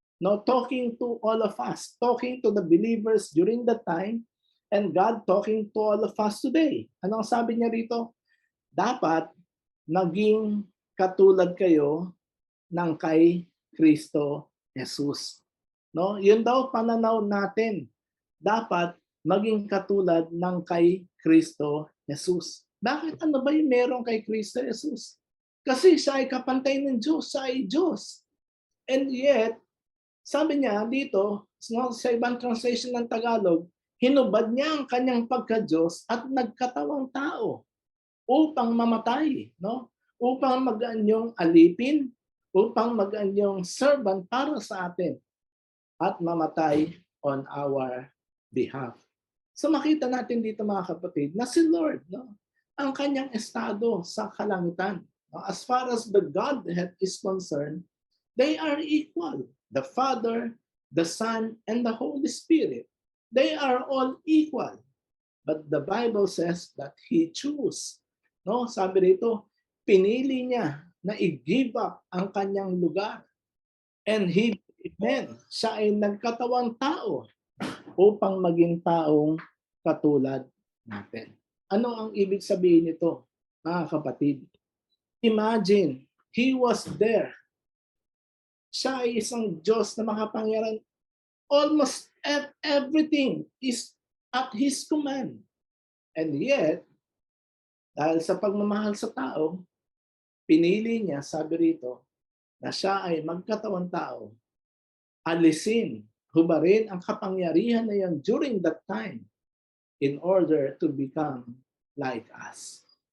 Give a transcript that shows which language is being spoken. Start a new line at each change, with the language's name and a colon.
English: no, talking to all of us, talking to the believers during that time, and God talking to all of us today.
Filipino: Ano ang sabi niya rito? Dapat maging katulad kayo ng kay Kristo Jesus. No? Yun daw pananaw natin. Dapat maging katulad ng kay Kristo Jesus. Bakit? Ano ba yung meron kay Kristo Jesus? Kasi siya ay kapantay ng Diyos, siya ay Diyos.
English: And yet,
Filipino: sabi niya dito, sa ibang translation ng Tagalog, hinubad niya ang kanyang pagka-Diyos at nagkatawang tao upang mamatay, no? Upang mag-anyong alipin, upang mag-anyong servant para sa atin at mamatay
English: on our behalf.
Filipino: So makita natin dito mga kapatid na si Lord, no, ang kanyang estado sa kalangitan. No?
English: As far as the Godhead is concerned, they are equal. The Father, the Son, and the Holy Spirit. They are all equal. But the Bible says that He chose. No?
Filipino: Sabi rito, pinili niya na i-give up ang kanyang lugar. And siya ay nagkatawang tao upang maging taong katulad natin. Ano ang ibig sabihin nito, mga kapatid?
English: Imagine, He was there.
Filipino: Siya ay isang Diyos na makapangyarihan.
English: Almost everything is at His command.
Filipino: And yet, dahil sa pagmamahal sa tao, pinili niya, sabi rito, na siya ay magkatawang tao, alisin, hubarin ang kapangyarihan na yan
English: during that time in order to become like us.